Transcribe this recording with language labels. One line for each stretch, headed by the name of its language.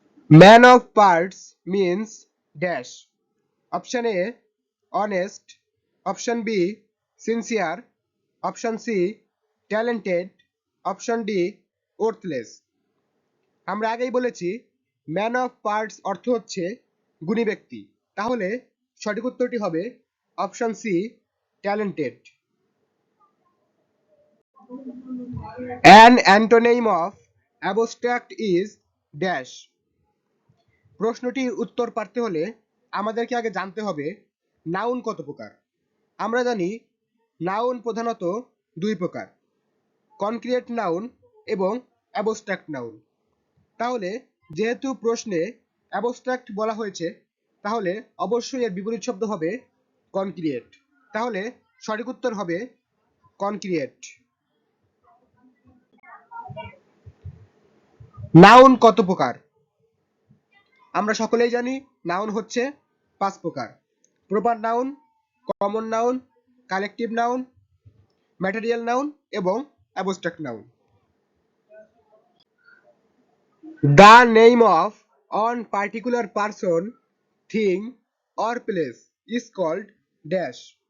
English: Man of parts means dash. Option A honest, option B sincere, option C talented, option D worthless.
Bangla: আমরা আগেই বলেছি man of parts অর্থ হচ্ছে গুণী ব্যক্তি, তাহলে সঠিক উত্তরটি হবে option C talented.
English: An antonym of abstract is dash.
Bangla: প্রশ্নটির উত্তর পারতে হলে আমাদেরকে আগে জানতে হবে নাউন কত প্রকার। আমরা জানি নাউন প্রধানত দুই প্রকার, কনক্রিয়েট নাউন এবং অ্যাবস্ট্রাক্ট নাউন। তাহলে যেহেতু প্রশ্নে অ্যাবস্ট্রাক্ট বলা হয়েছে তাহলে অবশ্যই এর বিপরীত শব্দ হবে কনক্রিয়েট। তাহলে সঠিক উত্তর হবে কনক্রিয়েট। নাউন কত প্রকার? আমরা সকলেই জানি নাউন হচ্ছে 5 প্রকার, proper noun, common noun, collective noun, material noun এবং abstract noun.
English: The name of one particular person, thing or place is called dash.